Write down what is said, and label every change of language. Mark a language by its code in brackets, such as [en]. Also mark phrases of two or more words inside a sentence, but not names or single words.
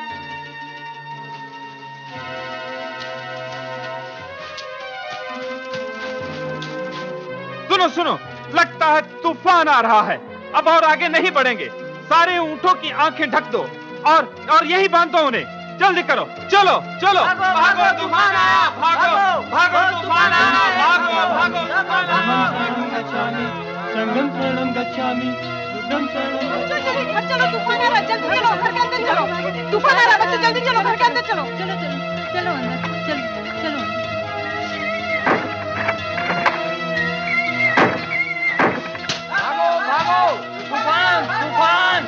[hi] सुनो सुनो, लगता है तूफान आ रहा है। अब और आगे नहीं बढ़ेंगे। सारे ऊंटों की आंखें ढक दो और यही बांध दो उन्हें। जल्दी करो, चलो चलो। भागो, तूफान आया। भागो भागो, तूफान आया। भागो भागो, तूफान आया। [pi] संगम शरणम गच्छामि, बुद्धं शरणम गच्छामि। [hi] चलो, तूफान आ रहा, जल्दी चलो, घर के अंदर चलो। तूफान आ रहा, बच्चे जल्दी चलो, घर के अंदर चलो। चलो चलो चलो अंदर, चलो चलो। भागो भागो, तूफान तूफान।